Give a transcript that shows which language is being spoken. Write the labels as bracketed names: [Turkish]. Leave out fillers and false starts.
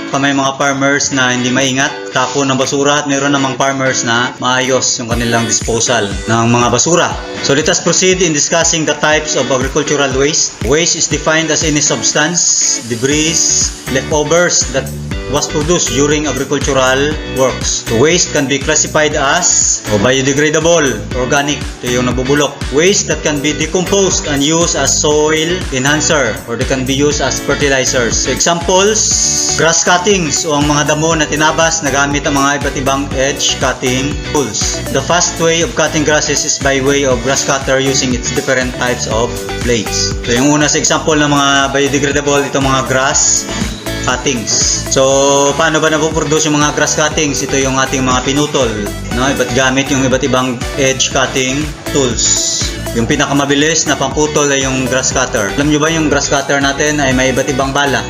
[Filipino] May mga farmers na hindi maingat, tapon ng basura, at mayroon namang farmers na maayos yung kanilang disposal ng mga basura. [English] So let us proceed in discussing the types of agricultural waste. Waste is defined as any substance, debris, leftovers that was produced during agricultural works. So waste can be classified as biodegradable, organic, [Filipino] ito yung nabubulok. [English] Waste that can be decomposed and used as soil enhancer, or they can be used as fertilizers. [Filipino] So examples, grass cuttings o ang mga damo na tinabas na gamit ang mga iba't ibang edge cutting tools. [English] The fast way of cutting grasses is by way of grass cutter using its different types of blades. [Filipino] So yung una sa example ng mga biodegradable, itong mga grass cuttings. So, paano ba napoproduce yung mga grass cuttings? Ito yung ating mga pinutol, no? Gamit yung iba't ibang edge cutting tools. Yung pinakamabilis na pamputol ay yung grass cutter. Alam nyo ba yung grass cutter natin ay may iba't ibang bala?